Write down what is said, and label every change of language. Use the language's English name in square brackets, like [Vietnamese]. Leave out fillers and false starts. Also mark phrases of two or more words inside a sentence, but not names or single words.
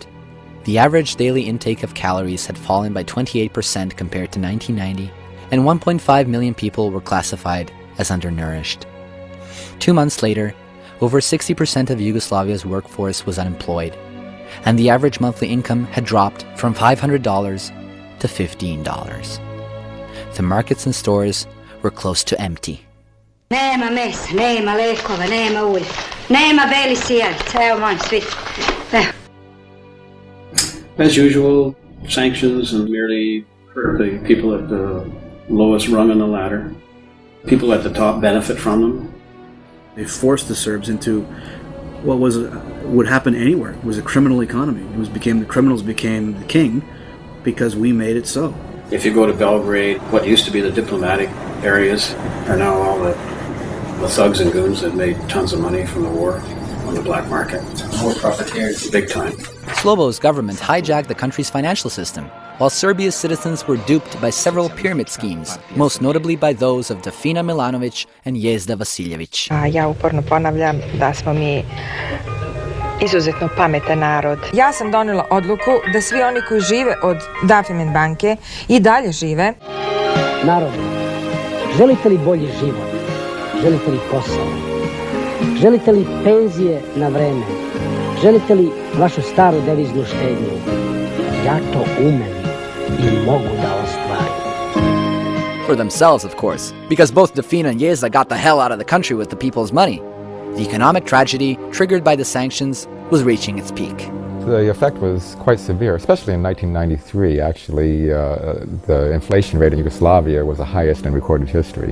[English] The average daily intake of calories had fallen by 28% compared to 1990, and 1.5 million people were classified as undernourished. 2 months later, over 60% of Yugoslavia's workforce was unemployed, and the average monthly income had dropped from $500 to $15. The markets and stores were close to empty. [Serbian] Nema mesa, nema lekova, nema ulja, nema beli sijalica, evo molim svi. [English] As usual, sanctions and merely hurt the people at the lowest rung on the ladder. People at the top benefit from them. They forced the Serbs into what would happen anywhere. It was a criminal economy. The criminals became the king because we made it so. If you go to Belgrade, what used to be the diplomatic areas are now all the thugs and goons that made tons of money from the war on the black market. More profiteers, big time. Slobo's government hijacked the country's financial system, while Serbia's citizens were duped by several pyramid schemes, most notably by those of Dafina Milanović and Jezda Vasiljević. [Serbian] Ja uporno ponavljam da smo mi izuzetno pametan narod. Ja sam donela odluku da svi oni koji žive od Dafimin banke i dalje žive. Narod, želite li bolji život? Želite li posao? Želite li penzije na vreme? Želite li vašu staru deviznu štednju? Ja to umem i mogu da ostvarim. [English] For themselves, of course, because both Dafina and Jezda got the hell out of the country with the people's money. The economic tragedy, triggered by the sanctions, was reaching its peak. The effect was quite severe, especially in 1993. Actually, the inflation rate in Yugoslavia was the highest in recorded history.